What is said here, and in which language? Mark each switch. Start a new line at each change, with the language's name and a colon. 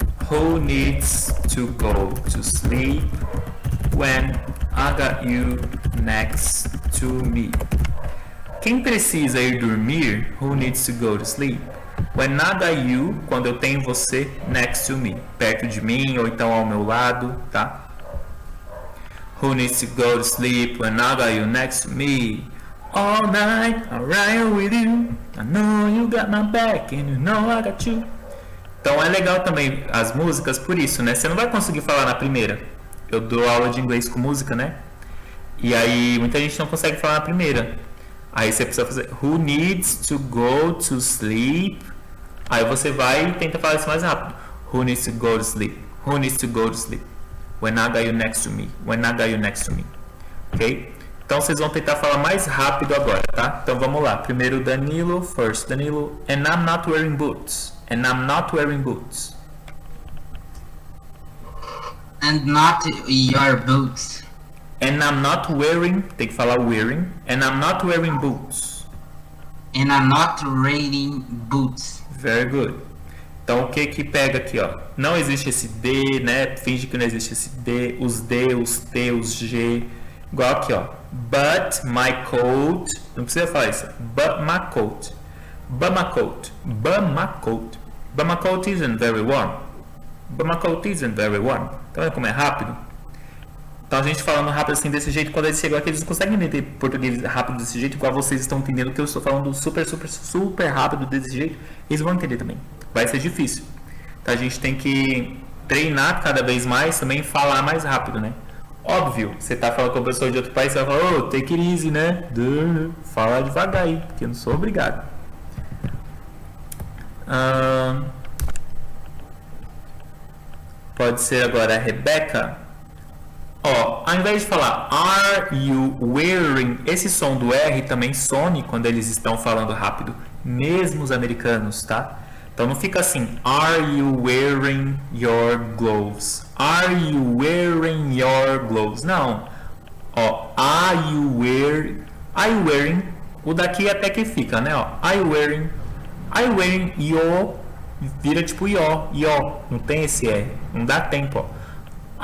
English: Who needs to go to sleep when I got you next to me?
Portuguese: Quem precisa ir dormir?
English: Who needs to go to sleep? When I got you,
Portuguese: quando eu tenho você
English: next to me,
Portuguese: perto de mim ou então ao meu lado, tá?
English: Who needs to go to sleep when I got you next to me? All night, I'm right with you. I know you got my back and you know I got you.
Portuguese: Então é legal também as músicas por isso, né? Você não vai conseguir falar na primeira. Eu dou aula de inglês com música, né? E aí muita gente não consegue falar na primeira. Aí você precisa fazer
English: Who needs to go to sleep?
Portuguese: Aí você vai e tenta falar isso mais rápido.
English: Who needs to go to sleep? Who needs to go to sleep? When I got you next to me. When I got you next to me. Ok?
Portuguese: Então vocês vão tentar falar mais rápido agora, tá? Então vamos lá. Primeiro Danilo.
English: First Danilo. And I'm not wearing boots. And I'm not wearing boots. And not your boots. And I'm not wearing.
Portuguese: Tem que falar
English: wearing. And I'm not wearing boots. And I'm not wearing boots. Very good.
Portuguese: Então o que que pega aqui, ó? Não existe esse D, né? Finge que não existe esse D, os D, os T, os G. Igual aqui, ó.
English: But my coat.
Portuguese: Não precisa falar isso.
English: But my coat. But my coat. But my coat. But my coat isn't very warm. But my coat isn't very warm.
Portuguese: Então é como é rápido. Então a gente falando rápido assim desse jeito, quando eles chegam aqui, eles não conseguem entender português rápido desse jeito, igual vocês estão entendendo que eu estou falando super, super, super rápido desse jeito. Eles vão entender também. Vai ser difícil. Então a gente tem que treinar cada vez mais também, falar mais rápido, né? Óbvio, você tá falando com uma pessoa de outro país, você vai falar,
English: take it easy,
Portuguese: né? Fala devagar aí, porque eu não sou obrigado. Pode ser agora a Rebeca. Ó, ao invés de falar
English: Are you wearing?
Portuguese: Esse som do R também some quando eles estão falando rápido, mesmo os americanos, tá? Então não fica assim,
English: Are you wearing your gloves? Are you wearing your gloves?
Portuguese: Não. Ó,
English: Are you wearing?
Portuguese: O daqui até que fica, né? Ó,
English: Are you wearing your?
Portuguese: Vira tipo your. Não tem esse R. Não dá tempo, ó.